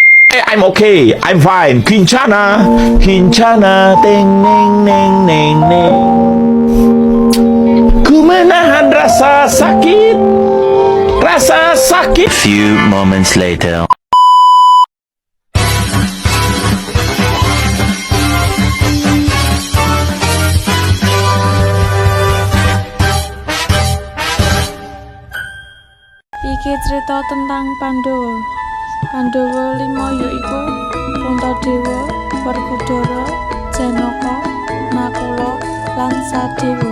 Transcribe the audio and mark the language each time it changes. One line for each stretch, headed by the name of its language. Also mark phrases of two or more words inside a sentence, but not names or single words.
English: I'm okay, I'm fine. Kincana, Kincana, teng neng neng neng neng.
Indonesian: Ku menahan rasa sakit, rasa sakit.
English: Few moments later.
Javanese: Iki cerita tentang Pandhawa. Pandhawa 5 yaiku Puntadewa, Werkudara, Janaka, Nakula, lan Sadewa.